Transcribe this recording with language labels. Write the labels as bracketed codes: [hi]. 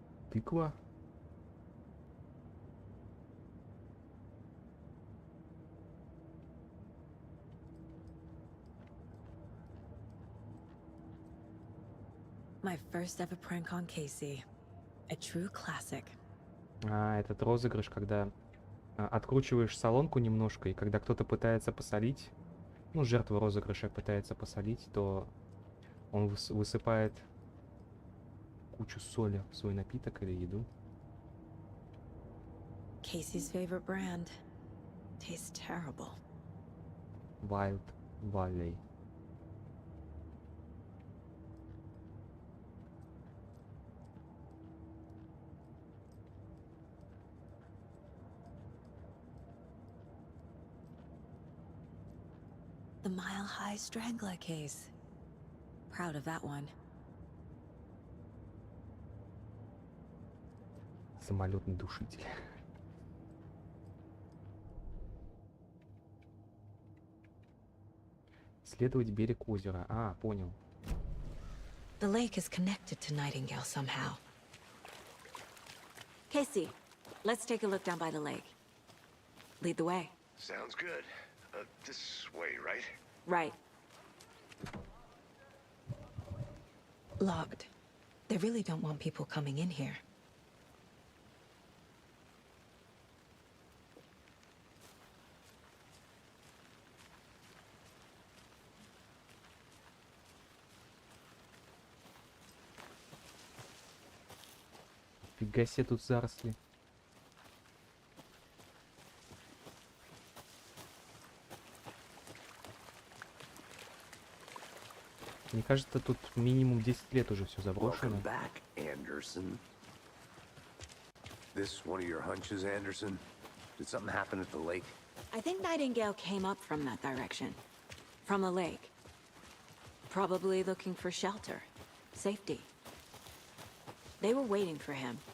[ru] Тыква? [en] My first ever prank on Casey. A true classic. [ru] А, этот розыгрыш, когда откручиваешь солонку немножко, и когда кто-то пытается посолить, ну, жертва розыгрыша пытается посолить, то он высыпает кучу соли в свой напиток или еду. [en] Casey's favorite brand. Tastes terrible. Wild Valley. The Mile High Strangler case. Proud of that one. [ru] Самолетный душитель. Исследовать берег озера. А, понял. [en] The lake is connected to Nightingale somehow. Casey, let's take a look down by the lake. Lead the way. Sounds good. This way, right? Right. Locked. They really don't want people coming in here. [ru] Фига себе тут заросли. Мне кажется, тут минимум 10 лет уже все заброшено. [en] Welcome back, Anderson. This one of your hunches, Anderson? Did something happen at the lake? I think Nightingale came up from that direction. From the lake. Probably looking for shelter. Safety. They were waiting for him.